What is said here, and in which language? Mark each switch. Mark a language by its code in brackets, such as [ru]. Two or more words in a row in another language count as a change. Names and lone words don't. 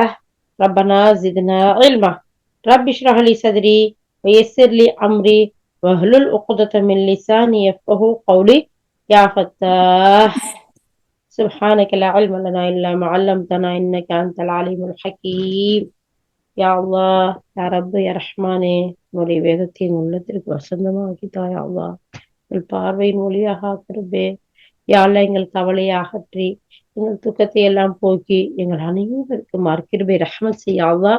[ar] ربنا زدنا علما. رب اشرح لي صدري ويسر لي أمري واحلل عقدة من لساني يفقه قولي. يا فتاح سبحانك لا علم لنا إلا ما علمتنا إنك أنت العليم الحكيم. يا الله, يا رب, [ta] யா ரஹ்மானே, உன்னுடைய வேதத்தை என் உள்ளத்திற்கு வசந்தமாக்கித்தா [ar] يا الله. [ta] எங்கள் பார்வையின் ஒளியாக ஆக்கிறதே [ar] يا الله. [ta] எங்கள் கவலையை அகற்றி எங்கள் துக்கத்தை எல்லாம் போக்கி எங்கள் அனைவருக்கும் மறுக்கிருபை ரஹ்மத் செய்ய அல்லாஹ்.